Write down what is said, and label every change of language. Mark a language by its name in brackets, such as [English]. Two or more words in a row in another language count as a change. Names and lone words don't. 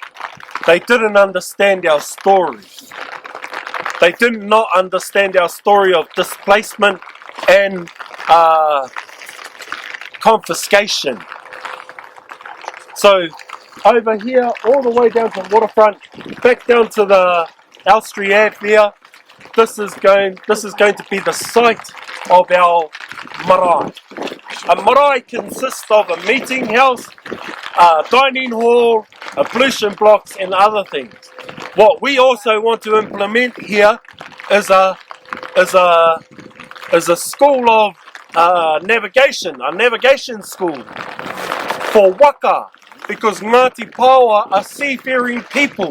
[English] They didn't understand our story. They did not understand our story of displacement and confiscation. So over here, all the way down to the waterfront, back down to the Elstree Ave there, this is going to be the site of our marae. A marae consists of a meeting house, a dining hall, ablution blocks, and other things. What we also want to implement here is a school of navigation, a navigation school for waka, because Ngāti Paoa are seafaring people.